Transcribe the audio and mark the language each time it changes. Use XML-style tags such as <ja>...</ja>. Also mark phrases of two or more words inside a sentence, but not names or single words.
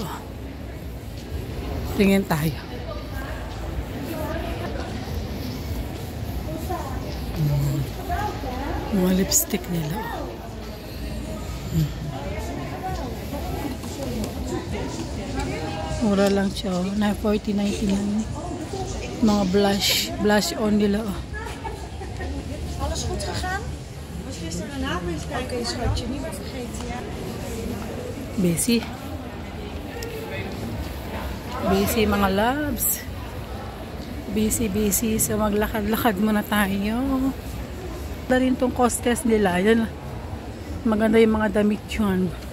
<tl>Tingin tayo. Mga lipstick nila. Mura lang siya oh. Na 40.99. Mga blush on nila oh.</tl> <nl>Alles goed gegaan? Was gisteren een avond kijken, schatje, niet meer vergeten, ja?</nl> <tl>Busy mga loves. Busy. So maglakad-lakad muna tayo. Wala rin tong costes nila. Yan. Maganda yung mga damit yun.</tl>